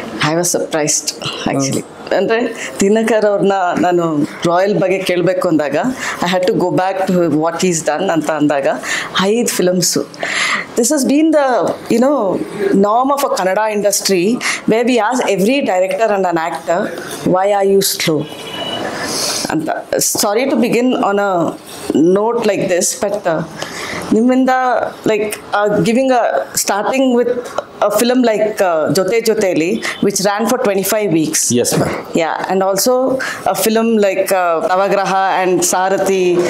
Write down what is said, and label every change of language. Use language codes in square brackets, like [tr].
[en] I was surprised actually. [kn] ಅಂದರೆ ದಿನಕರ್ ಅವ್ರನ್ನ ನಾನು ರಾಯಲ್ ಬಗ್ಗೆ ಕೇಳಬೇಕು ಅಂದಾಗ [en] I had to go back to what is done [kn] ಅಂತ ಅಂದಾಗ 5 films. [en] this has been the norm of a Kannada industry where we ask every director and an actor why are you slow [kn] ಅಂತ. [en] sorry to begin on a note like this, but [kn] ನಿಮ್ಮಿಂದ [en] Like giving starting with a film like Jote Joteli, which ran for 25 weeks. Yes, ma'am. Yeah, and also a film like Navagraha and Sarathi.